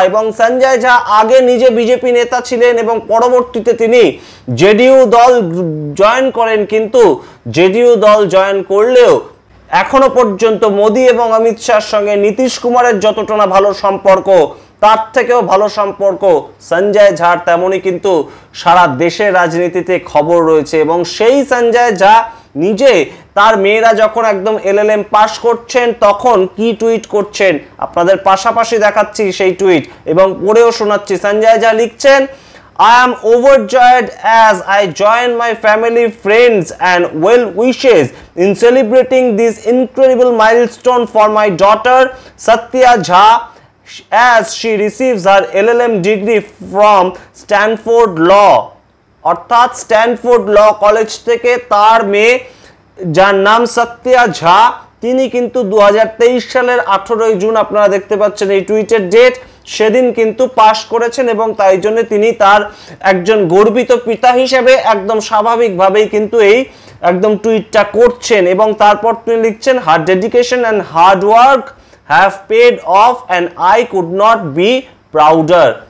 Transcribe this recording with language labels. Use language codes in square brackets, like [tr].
[bn] এবং সঞ্জয় ঝা আগে নিজে বিজেপি নেতা ছিলেন এবং পরবর্তীতে তিনি জেডিইউ দল জয়েন করেন, কিন্তু জেডিইউ দল জয়েন করলেও এখনো পর্যন্ত মোদি এবং অমিত শাহর সঙ্গে নীতিশ কুমারের যতটা না ভালো সম্পর্ক, তার থেকেও ভালো সম্পর্ক সঞ্জয় ঝার, তেমনই কিন্তু সারা দেশের রাজনীতিতে খবর রয়েছে। এবং সেই সঞ্জয় ঝা নিজে তার মেয়েরা যখন একদম এলএলএম পাস করছেন তখন কি টুইট করছেন আপনাদের পাশাপাশি দেখাচ্ছি সেই টুইট, এবং পড়েও শোনাচ্ছি। সঞ্জয় ঝা লিখছেন, [en] I am overjoyed as I join my family, friends and well wishes in celebrating this incredible milestone for my daughter Satya Jha as she receives her LLM degree from Stanford Law। [bn] অর্থাৎ Stanford law college থেকে তার মেয়ে, যার নাম সত্যা ঝা, তিনি কিন্তু 2023 সালের 18 June আপনারা দেখতে পাচ্ছেন এই টুইটের ডেট, সেদিন কিন্তু পাশ করেছেন এবং তাই জন্য তিনি তার একজন গর্বিত পিতা হিসেবে একদম স্বাভাবিকভাবেই কিন্তু এই একদম টুইটটা করছেন এবং তারপর তিনি লিখছেন, [en] Her dedication and hard work have paid off and I could not be prouder.